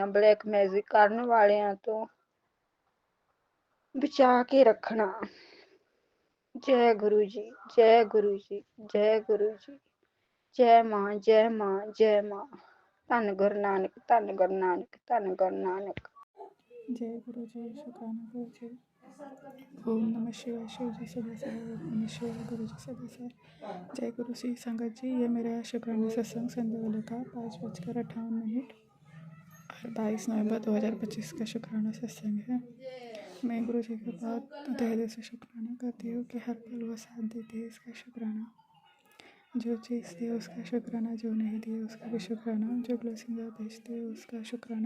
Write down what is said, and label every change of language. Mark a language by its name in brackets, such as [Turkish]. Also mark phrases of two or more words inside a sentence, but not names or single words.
[English] black magic [Punjabi] ਕਰਨ ਵਾਲਿਆਂ ਤੋਂ ਬਚਾ ਕੇ ਰੱਖਣਾ। ਜੈ ਗੁਰੂ ਜੀ, ਜੈ ਗੁਰੂ ਜੀ, ਜੈ ਗੁਰੂ ਜੀ। ਜੈ ਮਾਂ, ਜੈ ਮਾਂ, ਜੈ ਮਾਂ। ਧੰਨ ਗੁਰੂ ਨਾਨਕ, ਧੰਨ ਗੁਰੂ ਨਾਨਕ, ਧੰਨ ਗੁਰੂ ਨਾਨਕ। [Hindi] जय गुरु जी, शुक्राना गुरु जी। ओम नमः शिवाय। शिव जी सदा सर्व, ओम नमः शिवाय। गुरु जी सदा सर्व। जय गुरु सी संगत जी, ये मेरा शुक्राना सत्संग संध्या वेले का 5:58 और 22 नवंबर 2025 का शुक्राना सत्संग है। मैं गुरु जी के बाद तहे दिल से शुक्राना करती हूँ कि हर पल वो साथ देते हैं। इसका शुक्राना। जो चीज़ दी उसका शुक्राना, जो नहीं दिए उसका भी शुक्राना, जो ब्लेसिंग आप भेजते हैं उसका शुक्राना।